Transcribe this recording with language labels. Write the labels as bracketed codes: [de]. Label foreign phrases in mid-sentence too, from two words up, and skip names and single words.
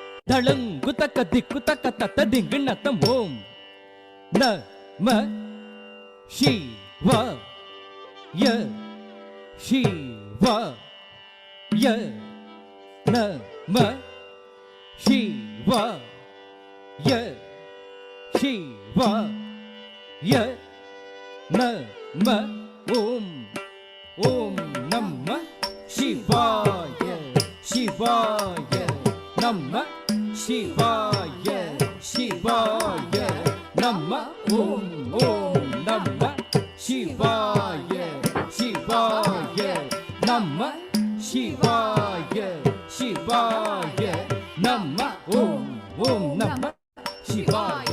[sa] Talangu taka diku taka tata dingna tam om. Na ma Shiva ya Shiva ya na ma Shiva ya Shiva ya na ma Om Namah Shivaya Shivaya Namah Shivaya Shivaya Namah Om Namah Shivaya Shivaya Namah Shivaya Shivaya Namah Om Namah Shivaya